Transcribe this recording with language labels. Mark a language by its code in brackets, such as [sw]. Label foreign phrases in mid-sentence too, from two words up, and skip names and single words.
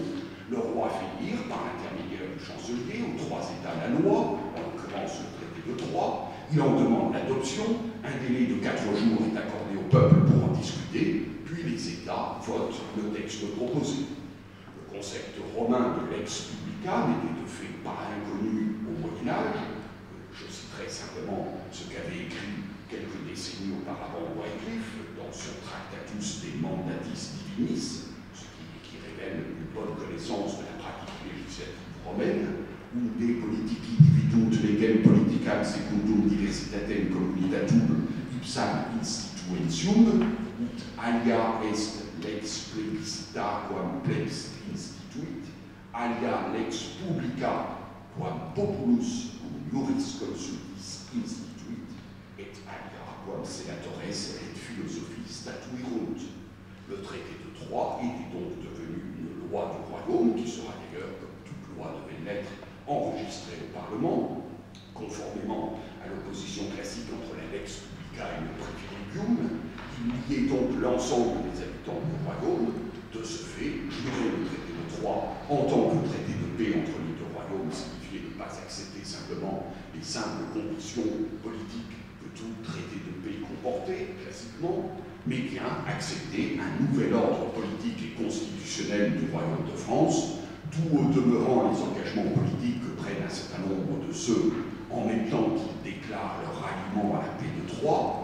[fr] Le roi fait lire, par l'intermédiaire du chancelier, aux trois États la loi, en l'occurrence le traité de Troyes. Il en demande l'adoption. Un délai de 4 jours est accordé au peuple pour en discuter, puis les États votent le texte proposé. Le concept romain de [la] lex publica [fr] n'était de fait pas inconnu au Moyen-Âge. Je citerai simplement ce qu'avait écrit quelques décennies auparavant Wycliffe dans son Tractatus de Mandatis [la] Divinis, [fr] ce qui révèle une bonne connaissance de la pratique législative romaine, ou [la] de politici dividunt legem politicam secundum diversitatem communitatum ipsam instituentium, ut alia est lex plebiscita quam plebs instituit, alia lex publica quam populus cum iuris consultis instituit, et alia quam senatores et philosophies statuirunt. [fr] Le traité de Troyes était donc devenu une loi du royaume, qui sera d'ailleurs, comme toute loi devait l'être, enregistrée au Parlement, conformément à l'opposition classique entre la [la] lex publica [fr] et le privilegium. Il liait donc l'ensemble des habitants du royaume. De ce fait, jurer le traité de Troyes en tant que traité de paix entre les deux royaumes signifiait ne pas accepter simplement les simples conditions politiques que tout traité de paix comportait, classiquement, mais bien accepter un nouvel ordre politique et constitutionnel du Royaume de France, tout au demeurant les engagements politiques que prennent un certain nombre de ceux en même temps qu'ils déclarent leur ralliement à la paix de Troyes.